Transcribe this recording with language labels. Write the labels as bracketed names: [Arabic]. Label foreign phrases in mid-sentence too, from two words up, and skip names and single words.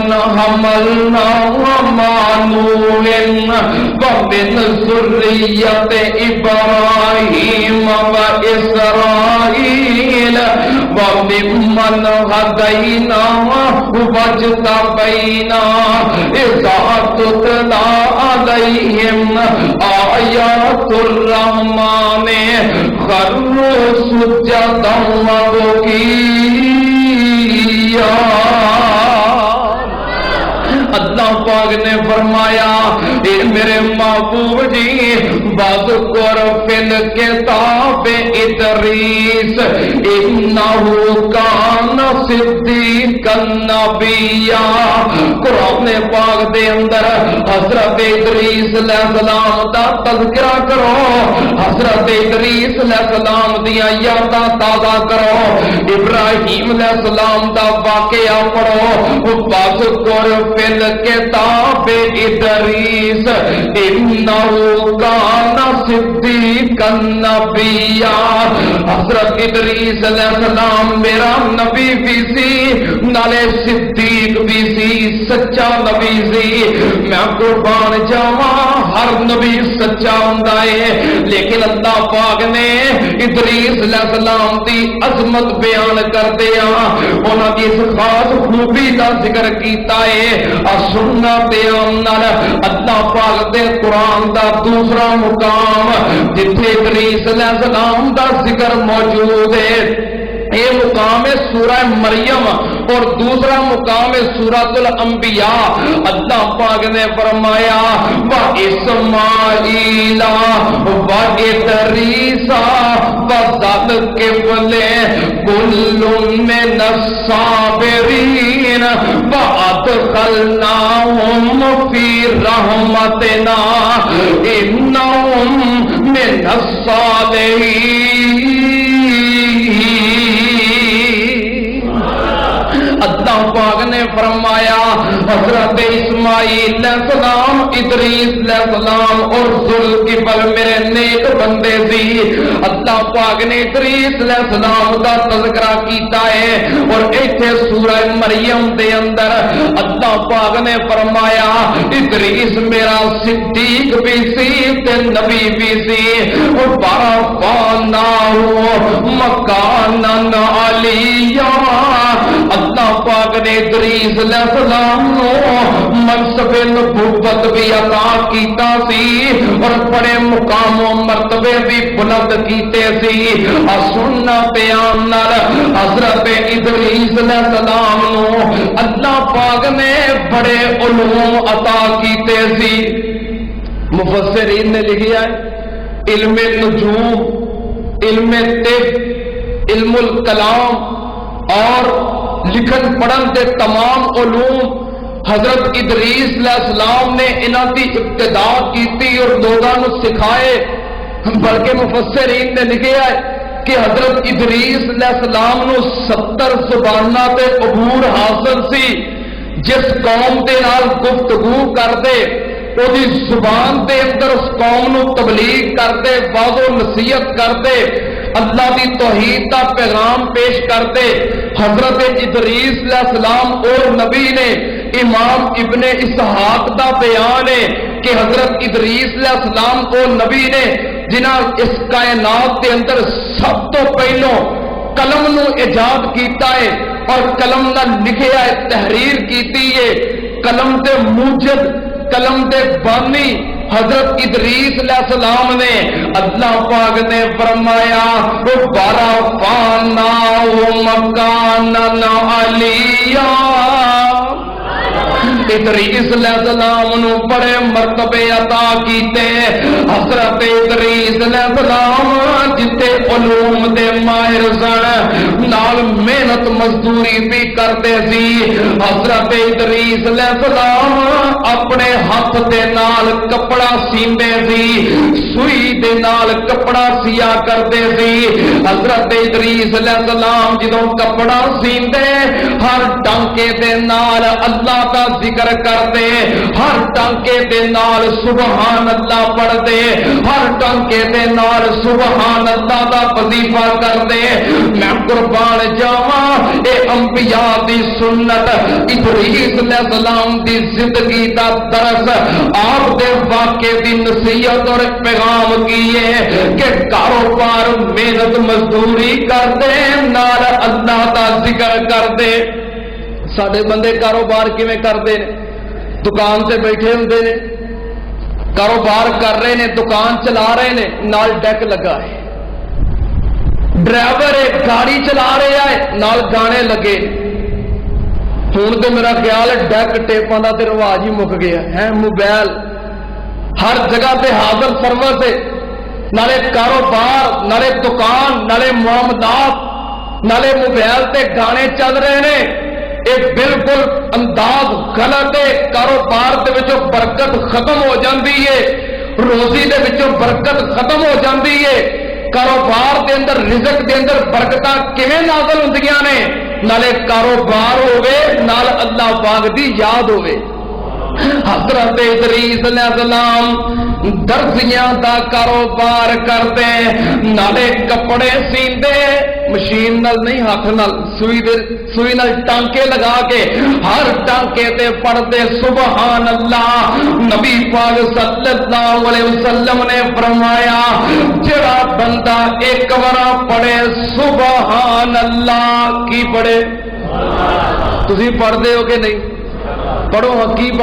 [Arabic] حَمَلْنَا مَعَ نُوحٍ وَمِنْ ذُرِّيَّةِ إِبْرَاهِيمَ وَإِسْرَائِيلَ وَمِمَّنْ هَدَيْنَا وَاجْتَبَيْنَا إِذَا تُتْلَى عَلَيْهِمْ آيَاتُ الرَّحْمَنِ خَرُّوا سُجَّدًا وَبُكِيًّا. [Punjabi] اللہ پاک نے فرمایا اے میرے محبوب جی [Arabic] وَذْكُرْ فِي الْكِتَابِ إِدْرِيسَ إِنَّهُ كَانَ صِدِّيقًا نَبِيًّا. [Punjabi] قرآن پاک دے اندر حضرت ادریس علیہ السلام دا تذکرہ کرو، حضرت ادریس علیہ السلام دیا یاداں تازہ کرو، ابراہیم علیہ السلام دا واقعہ پڑھو. [Arabic] وَذْكُرْ فِي الْكِتَابِ إِدْرِيسَ إِنَّهُ كَانَ صِدِّيقًا نَبِيًّا. [Punjabi] حضرت ادریس علیہ السلام میرا نبی بھی سی، نالے صدیق بھی سی، سچا نبی سی. میں قربان جاواں ہر نبی سچا ہوندا ہے، لیکن اللہ پاک نے ادریس علیہ السلام دی عظمت بیان کردیا انہاں دی اس خاص خوبی دا ذکر کیتا ہے. سننا اللہ پاک دے قرآن دا دوسرا مقام جتھے ادریس علیہ السلام دا ذکر موجود ہے یہ مقام ہے سورہ مریم اور دوسرا مقام ہے سورۃ الانبیاء۔ اللہ پاک نے فرمایا [Arabic] وَإِسْمَاعِيلَ وَإِدْرِيسَ وَذَلْكِفْلِ كُلٌّ مِّنَ الصَّابِرِينَ وَأَدْخَلْنَاهُمْ فِي رَحْمَتِنَا إِنَّهُمْ مِنَ الصَّالِحِينَ۔ [Punjabi] اللہ پاک نے فرمایا حضرت اسماعیل علیہ السلام، ادریس علیہ السلام اور ذوالکفل میرے نیک بندے سی۔ اللہ پاک نے ادریس علیہ السلام کا تذکرہ کیتا ہے اور ایتھے سورہ مریم دے اندر اللہ پاک نے فرمایا ادریس میرا صدیق بھی سی تے نبی بھی سی اور [Arabic] وَرَفَعْنَاهُ مَكَانًا عَلِيًّا۔ [Punjabi] اللہ پاک نے ادریس علیہ السلام کو منصب نبوت بھی عطا کیتا سی اور بڑے مقام و مرتبے بھی بلند کیتے سی۔ سننا بیان نال حضرت ادریس علیہ السلام کو اللہ پاک نے بڑے علوم عطا کیتے سی۔ مفسرین نے لکھا ہے علم نجوم، علم طب، علم الکلام اور لکھن پڑھن کے تمام علوم حضرت ادریس علیہ السلام نے انہاں دی ابتدا کیتی اور لوگاں نو سکھائے۔ بلکہ مفسرین نے لکھا ہے کہ حضرت ادریس علیہ السلام نو 70 زباناں تے عبور حاصل سی۔ جس قوم دے نال گفتگو کردے اودی زبان دے اندر اس قوم نو تبلیغ کردے، واعظ و نصیحت کردے، اللہ دی توحید کا پیغام پیش کرتے۔ حضرت ادریس علیہ السلام اور نبی نے امام ابن اسحاق دا بیان ہے کہ حضرت ادریس علیہ السلام اور نبی نے جنہاں اس کائنات کے اندر سب تو پہلو قلم نو ایجاد کیتا ہے اور قلم نہ لکھیا ہے، تحریر کیتی ہے۔ قلم دے موجد، قلم دے بانی حضرت ادریس علیہ السلام نے اللہ پاک نے فرمایا [Arabic] وَرَفَعْنَاهُ مَكَانًا عَلِيًّا۔ [Punjabi] ادریس علیہ السلام نو بڑے مرتبے عطا کیتے۔ حضرت ادریس علیہ السلام جتے علوم دے ماہر سن، نال محنت مزدوری بھی کرتے سی۔ حضرت ادریس علیہ السلام اپنے ہاتھ دے نال کپڑا سیندے سی، سوئی دے نال کپڑا سیا کرتے سی۔ حضرت ادریس علیہ السلام جدوں کپڑا سیندے ہر ٹانکے دے نال اللہ کا ذکر کرتے، ہر ٹانکے دے نال [Arabic] سبحان اللہ [Punjabi] پڑھتے، ہر ٹانکے دے نال [Arabic] سبحان اللہ [Punjabi] دا وظیفہ کرتے۔ میں قربان جاواں اے انبیاء دی سنت، ادریس علیہ السلام دی زندگی دا درس، آپ دے واقعے دی نصیحت اور پیغام کیے کہ کاروبار محنت مزدوری کرتے نال اللہ دا ذکر کرتے۔ ساڈے بندے کاروبار کیویں کردے نے؟ دکان سے بیٹھے ہوندے نے، کاروبار کر رہے نے، دکان چلا رہے نے، نال ڈیک لگا ہے، ڈرائیور ہے گاڑی چلا رہا ہے، نال گانے لگے۔ ہوں تو میرا خیال ہے ڈیک ٹیپاں دا تے رواج ہی مک گیا ہے۔ موبائل ہر جگہ تے حاضر سروس ہے، نالے کاروبار، نالے دکان، نالے معاملات، نالے موبائل تے گانے چل رہے نے۔ ایک بالکل انداز غلط ہے۔ کاروبار دے وچوں برکت ختم ہو جاندی ہے، روزی دے وچوں برکت ختم ہو جاندی ہے۔ کاروبار دے اندر رزق دے اندر برکتاں کیویں نازل ہوندیاں نے؟ نالے کاروبار ہوے، نال اللہ پاک دی یاد ہوے۔ حضرت ادریس علیہ السلام درزیاں دا کاروبار کرتے، نالے کپڑے سیندے، مشین نال نہیں ہاتھ نال، سوئی نال ٹانکے لگا کے ہر ٹانکے تے پڑھتے [Arabic] سبحان اللہ۔ [Punjabi] نبی پاک صلی اللہ علیہ وسلم نے فرمایا جڑا بندہ ایک بار پڑھے [Arabic] سبحان اللہ، [Punjabi] کی پڑھے؟ تسی پڑھ دے ہو کہ نہیں؟